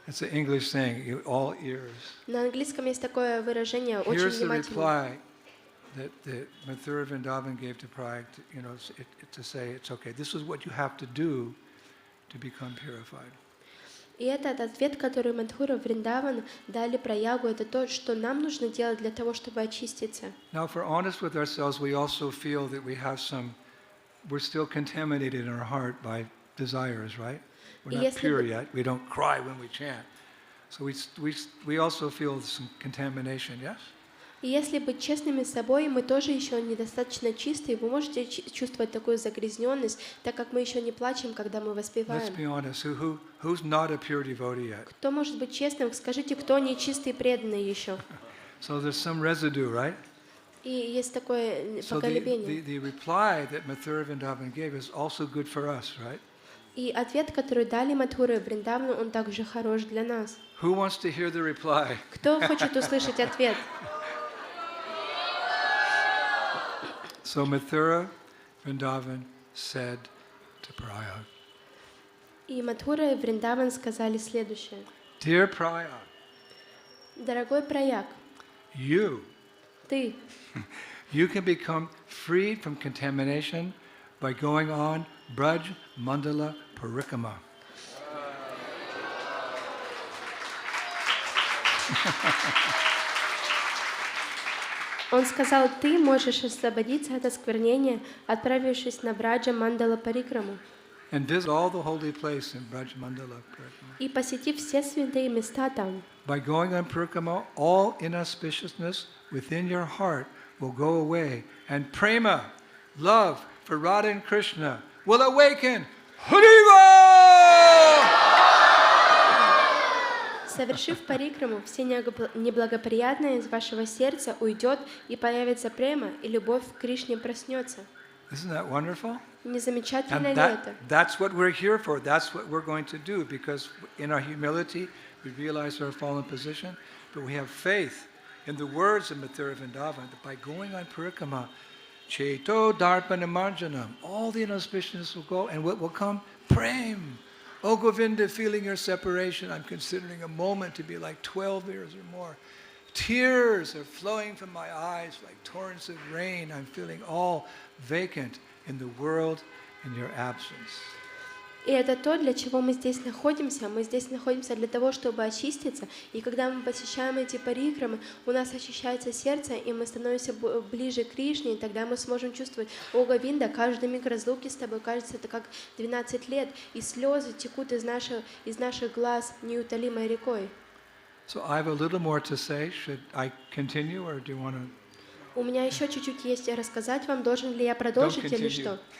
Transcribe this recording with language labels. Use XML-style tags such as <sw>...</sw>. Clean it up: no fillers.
<en>It's an English saying, all ears.</en> <ru>На английском есть такое выражение, очень</ru> <en>Here's the</en> <ru>внимательно.</ru> <en>reply that Mathura Vrindavan gave to Prayag, to say, it's okay. This is what you have to do to become purified.</en> <ru>И этот ответ, который Мадхура Вриндаван дали Праягу, это то, что нам нужно делать для того, чтобы очиститься.</ru> <en>Now, if we're honest with ourselves, we also feel that we're still contaminated in our heart by desires, right? We're not</en> <ru>Если</ru> <en>pure</en> <ru>бы-</ru> <en>yet. We don't cry when we chant. So we also feel some contamination, yes?</en> <ru>И если быть честными с собой, мы тоже еще недостаточно чистые. Вы можете чувствовать такую загрязненность, так как мы еще не плачем, когда мы</ru> <en>Let's</en> <ru>воспеваем.</ru> <en>be honest. Who's not a pure devotee yet?</en> <ru>Кто может быть честным? Скажите, кто не чистый и преданный еще?</ru> <en>So there's some residue, right?</en> <ru>И есть такое</ru> <en>So</en> <ru>поколебение.</ru> <en>the reply that Mathura Vrindavan gave is also good for us, right?</en> <ru>И ответ, который дали Мадхура и Вриндавану, он также хорош для нас.</ru> <en>Who wants to hear the reply?</en> <ru>Кто хочет услышать ответ?</ru> <en>So Mathura Vrindavan said to Prayag,</en> <ru>И Мадхура и Вриндаван сказали следующее.</ru> <en>Dear Prayag,</en> <ru>Дорогой Праяг,</ru> <en>you</en> <ru>ты</ru> <en>can become freed from contamination by going on Braj Mandala Parikrama.</en> <ru>Он сказал, ты можешь освободиться от осквернения, отправившись на Браджа Мандала Парикраму</ru> <en>And visit all the holy places in Braj Mandala Parikrama.</en> <ru>и посетив все святые места там.</ru> <en>By going on Parikrama, all inauspiciousness within your heart will go away, and prema, love for Radha and Krishna, will awaken. Haribo!</en> <ru>Совершив парикраму, все неблагоприятное из вашего сердца уйдет, и появится према, и любовь к Кришне проснется.</ru> <en>Isn't that wonderful?</en> <ru>Не замечательно</ru> <en>And</en> <ru>ли это?</ru> <en>that's what we're here for. That's what we're going to do, because in our humility, we realize our fallen position, but we have faith in the words of Mathura Vrindavan that by going on Parikrama,</en> <sa>Cheto Darpana Marjanam,</sa> <en>all the inauspiciousness will go, and what will come? Prem. Oh Govinda, feeling your separation, I'm considering a moment to be like 12 years or more. Tears are flowing from my eyes like torrents of rain. I'm feeling all vacant in the world in your absence.</en> <ru>И это то, для чего мы здесь находимся. Мы здесь находимся для того, чтобы очиститься. И когда мы посещаем эти парикрамы, у нас очищается сердце, и мы становимся ближе к Кришне, и тогда мы сможем чувствовать, о Говинда, каждый миг разлуки с тобой, кажется, это как 12 лет, и слезы текут из наших глаз неутолимой рекой.</ru> <en>So I have a little more to say. Should I continue, or do you want to?</en> <ru>У меня еще чуть-чуть есть рассказать вам, должен ли я продолжить или что?</ru>